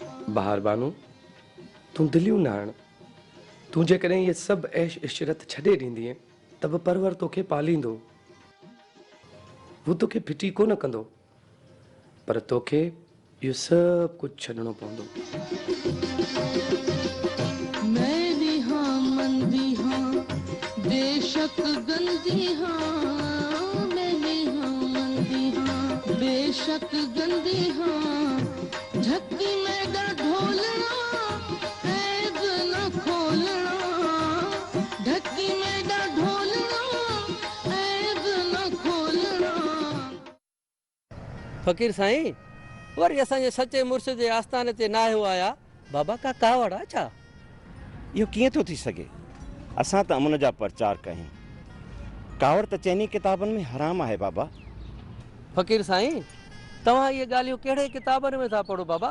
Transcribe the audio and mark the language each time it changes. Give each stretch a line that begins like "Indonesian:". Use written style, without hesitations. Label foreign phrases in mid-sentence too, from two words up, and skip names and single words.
Sindhi: बाहर बानू तूं दिलियूं न आण। तूं जेकॾहिं इहे सभु ऐश इशरत छॾे ॾींदीअ त बि परवर तोखे पालींदो। हू तोखे फिटी कोन कंदो, पर तोखे इहो सभु कुझु छॾिणो पवंदो।
Punjabi: میں بھی ہاں من بھی ہاں بیشک گندی ہاں، میں بھی ہاں من بھی ہاں بیشک گندی ہاں، جھکی میں دا ڈھولنا عیب نہ کھولنا، ڈھکی میں دا ڈھولنا عیب نہ کھولنا.
Sindhi: फ़कीर साईं वरी असांजे सचे मुर्शिद जे आस्थाने ते ना आयो आया बाबा का कावड़ आहे छा? इहो कीअं थो थी सघे? असां त अमन जा प्रचार कयूं। कावड़ त चइनी किताबनि में हराम आहे बाबा। फ़कीर साईं तव्हां इहे ॻाल्हियूं कहिड़े किताबनि में था पढ़ो बाबा?